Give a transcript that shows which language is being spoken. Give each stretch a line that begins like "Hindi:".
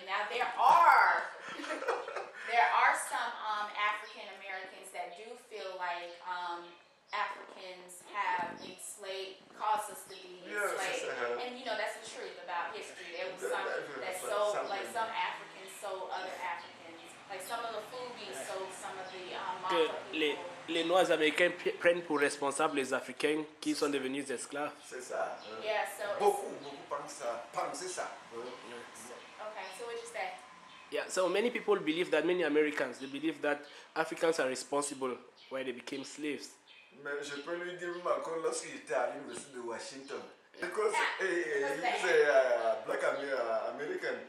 English: Now there are some African Americans that do feel like Africans have caused us to be enslaved, and that's the truth about history. There was some Africans sold other Africans, like some of the Fugees sold some of the Mafa people.
French: Les Noirs américains prennent pour responsables les Africains qui sont devenus esclaves. C'est ça.
English: Yeah, so
French: beaucoup pensent ça.
English: Okay, so what you say? Yeah, so many people believe that, many Americans, they believe that Africans are responsible why they became slaves.
French: Mais je peux lui dire encore lorsqu'il était à l'université de Washington.
English: Because he's a black American.